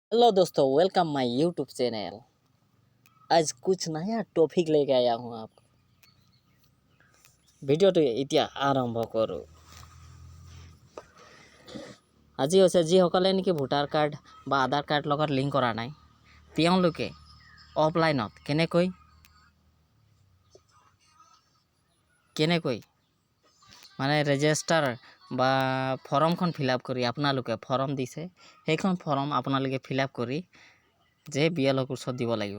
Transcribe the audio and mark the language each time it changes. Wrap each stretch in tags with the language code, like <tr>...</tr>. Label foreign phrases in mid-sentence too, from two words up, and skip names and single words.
<hi>हेलो दोस्तों,</hi> <en>welcome my YouTube channel.</en> <hi>आज कुछ नया टॉपिक लेके आया हूँ आपको।</hi> <as>ভিডিওটো এতিয়া আৰম্ভ কৰোঁ। আজি হৈছে যিসকলে নেকি</as> <en>voter card</en> <as>বা আধাৰ কাৰ্ড লগত লিংক কৰা নাই, তেওঁলোকে অফলাইনত কেনেকৈ মানে ৰেজিষ্টাৰ বা ফৰ্মখন</as> <en>fill up</en> <as>কৰি আপোনালোকে ফৰ্ম দিছে, সেইখন ফৰ্ম আপোনালোকে</as> <en>fill up</en> <as>কৰি যে বিএলঅ'ৰ ওচৰত দিব লাগিব।</as>